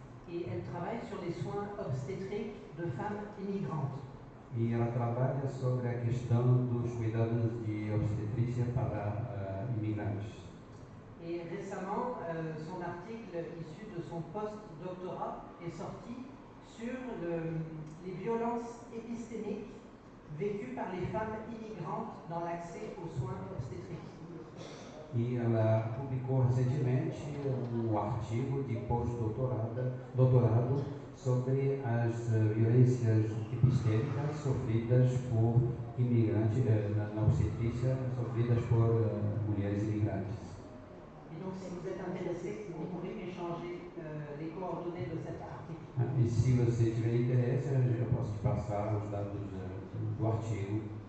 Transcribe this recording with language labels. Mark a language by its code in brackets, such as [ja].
[fr] Et elle travaille sur les soins obstétriques de femmes immigrantes. [pt] E ela trabalha sobre a questão dos cuidados de obstetrícia para imigrantes. [fr] Et récemment, son article issu de son post-doctorat est sorti sur les violences épistémiques vécues par les femmes immigrantes dans l'accès aux soins obstétriques. [pt] E ela publicou recentemente artigo de pós-doutorado sobre as violências epistêmicas sofridas por imigrantes, na obstetrícia, sofridas por mulheres imigrantes. [fr] Et donc, si vous êtes intéressé, vous pouvez échanger les coordonnées de cet article. [pt] E se você tiver interesse, eu posso te passar os dados do artigo.